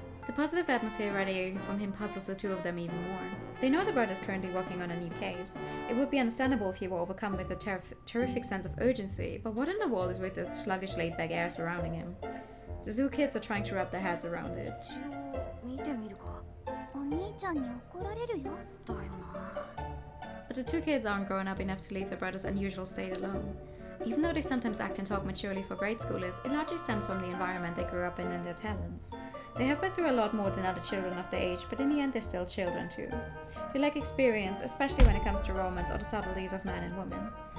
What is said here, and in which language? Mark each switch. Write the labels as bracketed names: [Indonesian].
[English] The positive atmosphere radiating from him puzzles the two of them even more. They know the brother is currently working on a new case. It would be understandable if he were overcome with a terrific sense of urgency, but what in the world is with the sluggish, laid-back air surrounding him? The two kids are trying to wrap their heads around it. [Japanese] 一応見てみるか。お兄ちゃんに怒られるよ。だよな。 [English] But the two kids aren't grown up enough to leave their brother's unusual state alone. Even though they sometimes act and talk maturely for grade schoolers, it largely stems from the environment they grew up in and their talents. They have been through a lot more than other children of their age, but in the end they're still children too. They lack experience, especially when it comes to romance or the subtleties of man and woman.